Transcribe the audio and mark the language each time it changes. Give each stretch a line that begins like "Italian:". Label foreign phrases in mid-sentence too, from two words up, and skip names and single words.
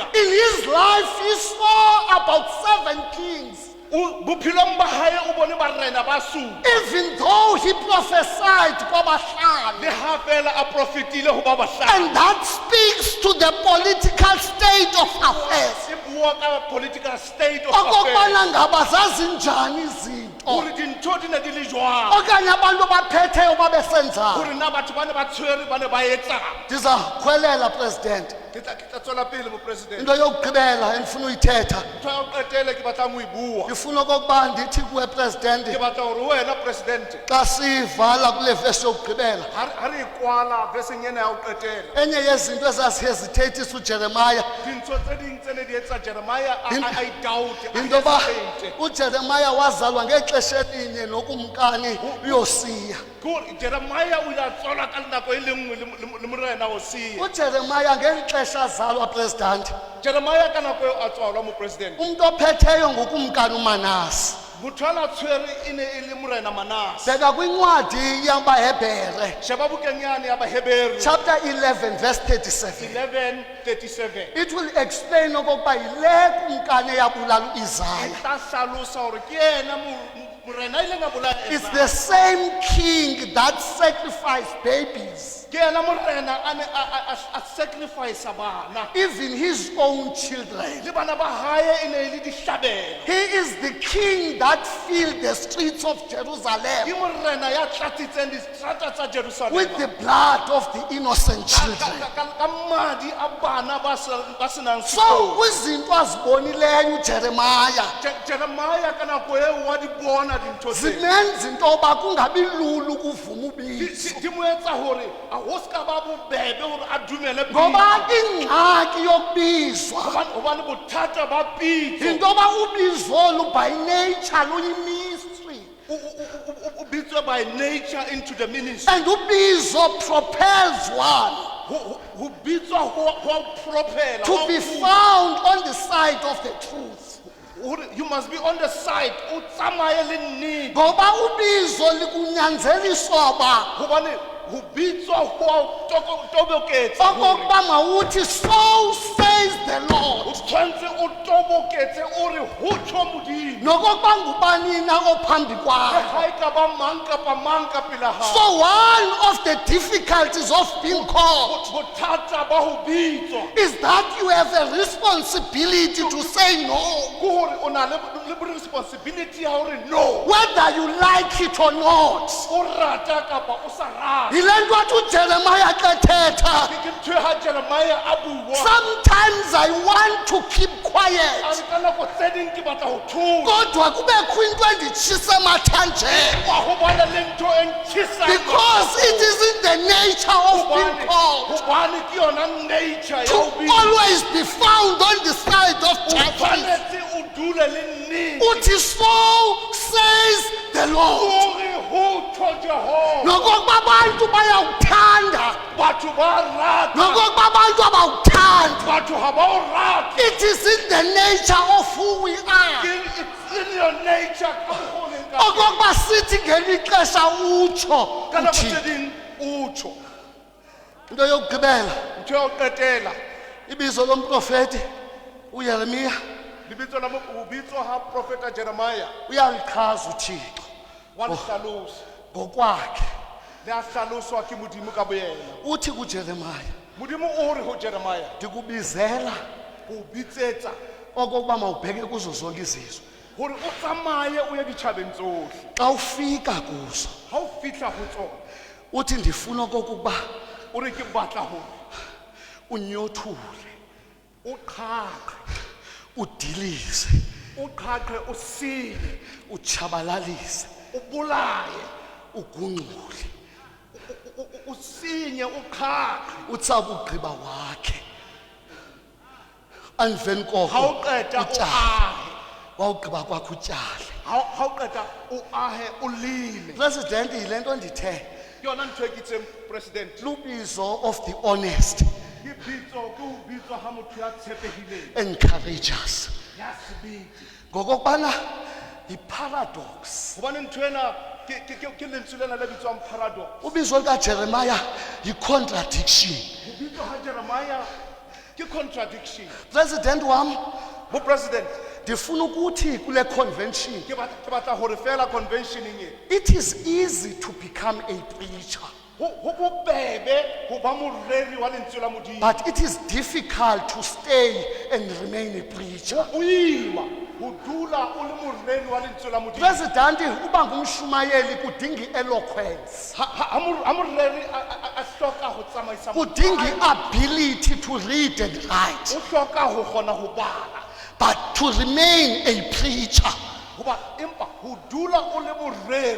English: in his life he saw about 7 kings.
Southern Sotho: bophelong ba hae o bone barena ba supa
English: Even though he prophesied kwabahlanu.
Southern Sotho: le ha fela a profetile ho ba bahlano
English: And that speaks to the political state of affairs.
Southern Sotho: se bua ka
English: political state of affairs
Xhosa: Okokubana ngaba zazinjani izinto.
Southern Sotho: hore dintho di ne di le jwang
Xhosa: Okanye abantu abaphetheyo babesenzani.
Southern Sotho: hore na batho ba ne ba tshwere ba ne ba etsang
Xhosa: Ndizawukhwelela president.
Southern Sotho: ke tla tswela pele mopresidente
Xhosa: Into yokugqibela endifuna uyithetha.
Southern Sotho: ntho ya ho qetele ke batlang ho e bua
Xhosa: Ndifuna okokuba ndithi kuwe president
Southern Sotho: ke batla hore wena presidente
Xhosa: xa sivala kule vesi yokugqibela.
Southern Sotho: ha re ikwala veseng ena ya ho qetela
Xhosa: Enye yezinto ezazihesitathisa uJeremiah
Southern Sotho: dintho tse ding tse ne di etsa Jeremiah a idoubt
Xhosa: into yoba uJeremiah wazalwa ngexesha elinye nokumkani uYosiya.
Southern Sotho: Jeremiah o ile a tswalwa ka nako e le nngwe le morena Hosiya
Xhosa: uJeremiah ngeli xesha azalwa president
Southern Sotho: Jeremiah ka nako eo a tswalwa mopresidente
Xhosa: umuntu ophetheyo ngokumkani uManase.
Southern Sotho: motho a na tshwere e ne e le morena Manase
Xhosa: Bheka kwincwadi yamaHebhere
Southern Sotho: sheba bukeng yane ya Baheberi
English: chapter 11 verse 37. 11:37 It will explain
Xhosa: okokuba yile kumkani eyabulala uIsaiah.
Southern Sotho: tla hlalosa hore ke yena morena ile nga bolaya
English: It's the same king that sacrificed babies,
Southern Sotho: ke yena morena a ne a sacrifice bana
English: even his own children.
Southern Sotho: le bana ba hae e ne e le dihlabelo
English: He is the king that filled the streets of
Southern Sotho: ke Jerusalem morena ya tlatsitseng distrata tsa Jerusalem
English: with the blood of the innocent children.
Southern Sotho: ka madi a bana ba senang
English: So
Southern Sotho: sekolo
Xhosa: kwizinto azibonileyo uJeremiah
Southern Sotho: Jeremiah ka nako eo wa di bona dintho tse
Xhosa: zimenza into yoba kungabi lula ukuvuma ubisi.
Southern Sotho: di mo etsa hore a ho ska ba bobebe hore a dumele
Xhosa: Ngoba
Southern Sotho: pitso.
Xhosa: ingxaki yokubizwa
Southern Sotho: Hobane bothata ba pitso
Xhosa: into yoba ubizo lu
English: by nature
Xhosa: luyi-mystery.
Southern Sotho: o bitswe
English: by nature into the ministry And ubizo propels one
Southern Sotho: ho bitswa ho propela
English: to be found on the side of the truth. you must be on the side
Southern Sotho: o tsamaye le nnete
Xhosa: Ngoba ubizo likunyanzeliswa uba
Southern Sotho: hobane ho bitswa ho toboketsa
Xhosa: okokuba mawuthi
English: so says the
Southern Sotho: o
English: Lord.
Southern Sotho: tshwantse o toboketse o re ho tsho modimo
Xhosa: Nokokuba ngubani na ophambi kwakho.
Southern Sotho: ha e ka ba mang kapa mang ka pela hao
English: So one of the difficulties of being called
Southern Sotho: bothata ba ho bitswa
English: is that you have a responsibility to say no,
Southern Sotho: ke hore o na le responsibility ya hore no
English: whether you like it or not.
Southern Sotho: o rata kapa o sa rate
Xhosa: Yile nto wathi uJeremiah xa ethetha.
Southern Sotho: ke ntho ha Jeremiah a bua
English: Sometimes I want to keep
Southern Sotho: a
English: quiet,
Southern Sotho: re ka nako tse ding ke batla ho thola
Xhosa: kodwa kubekho into enditshisa emathanjeni,
Southern Sotho: wa ho bona le ntho e ntjhisang
English: because it is in the nature of being called
Southern Sotho: hobane ke yona nature
English: to
Southern Sotho: ya ho bitswa
English: always be found on the side of
Southern Sotho: o
English: justice.
Southern Sotho: tshwanetse o dule le nnete
Xhosa: Uthi
English: so says the Lord.
Southern Sotho: o re ho tsho Jehova
Xhosa: Nokokuba abantu bayawuthanda,
Southern Sotho: batho ba rata
Xhosa: nokokuba abantu abawuthandi.
Southern Sotho: batho ha ba o rata
English: It is in the nature of who we are. it's in your nature
Southern Sotho: ka mokgwa o leng ka teng.
Xhosa: Okokuba sithi ngeli xesha utsho
Southern Sotho: ka nako tse
Xhosa: uthini.
Southern Sotho: ding o tsho
Xhosa: Into yokugqibela,
Southern Sotho: ntho ya ho qetela
Xhosa: ibizo lomprofeti uYeremiya
Southern Sotho: lebitso la ho bitswa ha profeta Jeremiah
Xhosa: uyalichaza uThixo
Southern Sotho: wa le hlalosa
Xhosa: ngokwakhe.
Southern Sotho: le a hlaloswa ke modimo ka boyena
Xhosa: Uthi kuJeremiah,
Southern Sotho: modimo o re ho Jeremiah
Xhosa: ndikubizela
Southern Sotho: o bitsetsa
Xhosa: okokuba mawubheke kuzo zonke izizwe.
Southern Sotho: hore o tsamaye o ye ditjhabeng tsohle
Xhosa: Xa ufika kuzo,
Southern Sotho: ha o fihla ho tsona
Xhosa: uthi ndifuna okokuba
Southern Sotho: o re ke batla hore
Xhosa: unyothule,
Southern Sotho: o qhaqhe
Xhosa: udilize,
Southern Sotho: o qhaqhe o sile
Xhosa: utshabalalise,
Southern Sotho: o bolaye
Xhosa: ugungxule,
Southern Sotho: o sinye o qhaqhe
Xhosa: utsabugqiba wakhe. Emveni
Southern Sotho: ha
Xhosa: koko
Southern Sotho: o qeta o
Xhosa: utyale,
Southern Sotho: ahe
Xhosa: wawugqiba kwakho utyale.
Southern Sotho: ha o qeta o ahe o lime
Xhosa: President, yile nto ndithe
Southern Sotho: Ke yona ntho e ke itseng, President.
English: lubizo of the honest
Southern Sotho: Ke bitso, ke ho bitswa ha motho ya tshepehileng,
English: and courageous.
Southern Sotho: ya sebete.
Xhosa: Ngokokubana yi-paradox.
Southern Sotho: Hobane ntho ena ke lentswe lena le bitswang paradox.
Xhosa: Ubizo likaJeremiah yi-contradiction.
Southern Sotho: Ho bitswa ha Jeremiah ke contradiction.
Xhosa: President wam,
Southern Sotho: Bo President,
Xhosa: ndifuna ukuthi kule convention,
Southern Sotho: ke batla hore fela conventioning e.
English: it is easy to become a preacher,
Southern Sotho: Ho bobebe ho ba moreri wa lentswe la Modimo.
English: but it is difficult to stay and remain a preacher.
Southern Sotho: Ho boima ho dula o le moreri wa lentswe la Modimo.
Xhosa: President uba ngumshumayeli kudinga eloquence,
Southern Sotho: Ha moreri a hloka ho tsamaisa
English: kudinga ability to read and write,
Southern Sotho: o hloka ho kgona ho bala.
English: but to remain a preacher
Southern Sotho: Hoba empa ho dula o le moreri,